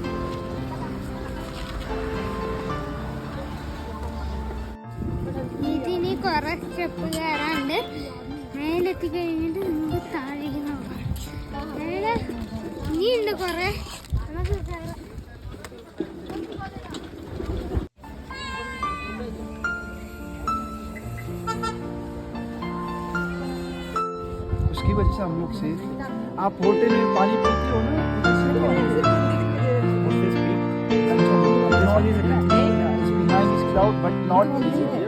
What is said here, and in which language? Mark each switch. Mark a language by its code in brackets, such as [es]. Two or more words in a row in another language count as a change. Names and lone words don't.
[ml] ഇതിന് കുറെ സ്റ്റെപ്പ് കയറാണ്ട്. മേലെത്തി കഴിഞ്ഞിട്ട് നമുക്ക് താഴേക്ക് നോക്കാം. മേലെ ഇനിയുണ്ട് കുറെ. നമുക്ക് കയറാം. [hi] उसकी वजह से हम लोग आप होटल में पानी पीते हो ना? [en] It's behind this cloud, but not easy.